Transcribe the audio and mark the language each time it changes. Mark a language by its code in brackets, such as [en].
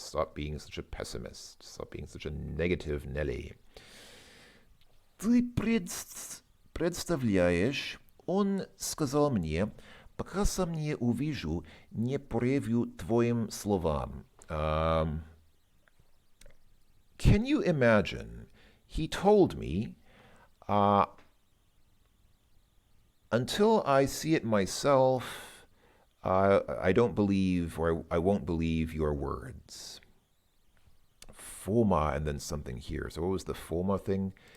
[en] Stop being such a pessimist. Stop being such a negative Nelly. [ru] Ты представляешь, он сказал мне, пока сам не увижу, не поверю твоим словам. [en] Can you imagine? He told me, until I see it myself, I don't believe, or I won't believe your words. Foma and then something here. So what was the Foma thing?